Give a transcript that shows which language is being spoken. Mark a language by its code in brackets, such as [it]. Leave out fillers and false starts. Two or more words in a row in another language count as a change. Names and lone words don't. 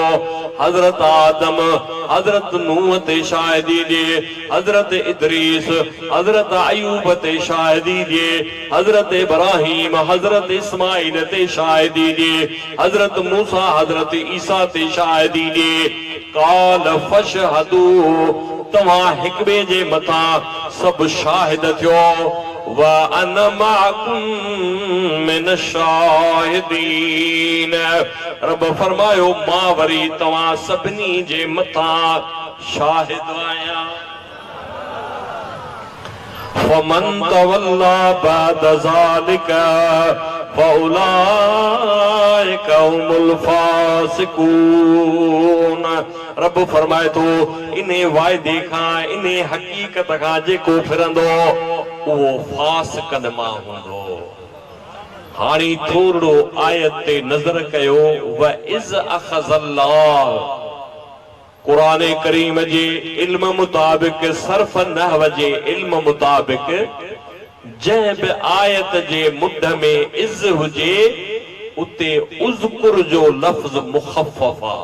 [sd] हज़रत आदम हज़रत नूह ते शाहिदी ॾिए, हज़रत इदरीस हज़रत अयूब ते शाहिदी ॾिए, हज़रत इब्राहिम हज़रत इस्माइल ते शाहिदी ॾिए, हज़रत मूसा हज़रत ईसा ते शाहिदी ॾिए। [ar] قال فاشهدوا [sd] तव्हां हिक ॿिए जे मथां सभु शाहिद थियो। [ar] وأنا معكم من الشاهدين. [sd] रब फरमायो मां वरी तव्हां सभिनी जे मथां शाहिद आहियां। [ar] فمن تولى بعد ذلك فأولئك هم الفاسقون. [sd] रब फरमाए थो इने वाइदे खां इने हकीकत खां जेको फिरंदो उहो फासिकनि मां हूंदो। हाणे थोरो आयत ते नज़र कयो। [ar] وإذ أخذ الله [sd] क़ुरान करीम जे इल्म मुताबिक़ सर्फ़ नहव जे इल्म मुताबिक़ जंहिं बि आयत जे मुढ में इज़ हुजे उते उज़कुर जो लफ़्ज़ मुख़फ़फ़ आ।